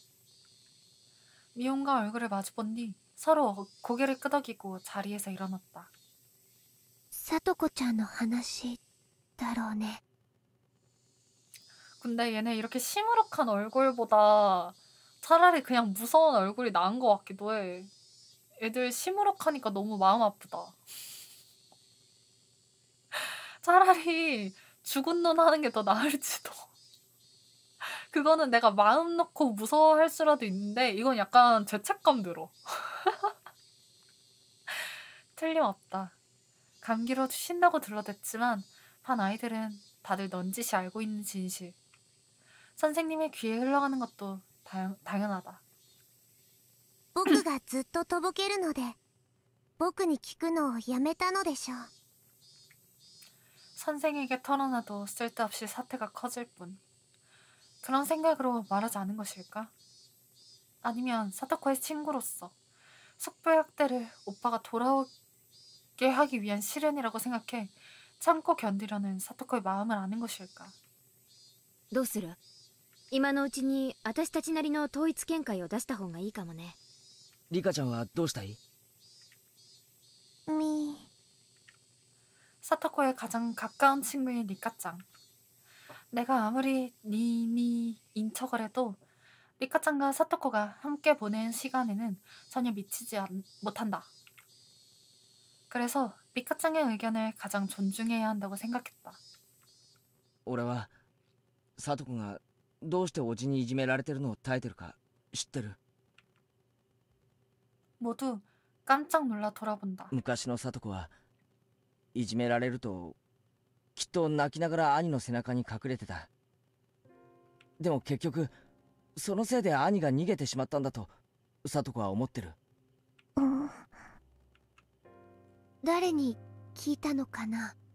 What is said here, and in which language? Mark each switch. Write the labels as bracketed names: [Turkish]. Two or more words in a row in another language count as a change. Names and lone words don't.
[Korean] 미혼과 얼굴을 마주본 뒤 서로 고개를 끄덕이고 자리에서 일어났다. [Japanese] さとこちゃんの話だろうね。 [Korean] 근데 얘네 이렇게 시무룩한 얼굴보다 차라리 그냥 무서운 얼굴이 나은 것 같기도 해. 애들 시무룩하니까 너무 마음 아프다. 차라리 죽은 눈 하는 게 더 나을지도. 그거는 내가 마음 놓고 무서워할 수라도 있는데 이건 약간 죄책감 들어. 틀림없다. 감기로 쉰다고 들러댔지만 반 아이들은 다들 넌지시 알고 있는 진실. 선생님의 귀에 흘러가는 것도 당연하다. [Japanese] 僕がずっととぼけるので僕に聞くのをやめたのでしょう。 [Korean] 선생에게 털어놔도 쓸데없이 사태가 커질 뿐. 그런 생각으로 말하지 않은 것일까? 아니면 사토코의 친구로서 숙부의 학대를 오빠가 돌아오게 하기 위한 시련이라고 생각해 참고 견디려는 사토코의 마음을 아는 것일까? [Japanese] どうする？今のうちに私たちなりの統一見解を出した方がいいかもね。リカちゃんはどうしたい？ [Korean] 사토코의 가장 가까운 친구인 리카짱. 내가 아무리 니니인 척을 해도 리카짱과 사토코가 함께 보낸 시간에는 전혀 미치지 못한다. 그래서 리카짱의 의견을 가장 존중해야 한다고 생각했다. [Japanese] 俺はサトコがどうしておじにいじめられてるのを耐えてるか知ってる。 [Korean] 모두 깜짝 놀라 돌아본다. [Japanese] 昔のサトコはいじめられるときっと泣きながら兄の背中に隠れてた。でも結局そのせいで兄が逃げてしまったんだとサトコは思ってる。誰に聞いたのかな。